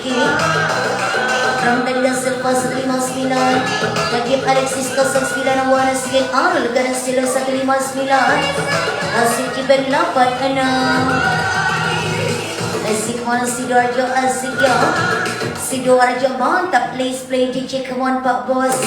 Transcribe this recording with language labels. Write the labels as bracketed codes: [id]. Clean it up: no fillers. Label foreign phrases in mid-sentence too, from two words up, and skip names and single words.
[id] From Dalila Silva 159, Najib Alexis 09 Wana Sigit Arul Gana Sila 159, Asik Jibeng 86, Asik Wana Sidoarjo asik ya. Sidoarjo mantap, [en] please play DJ, come on Pak Bos.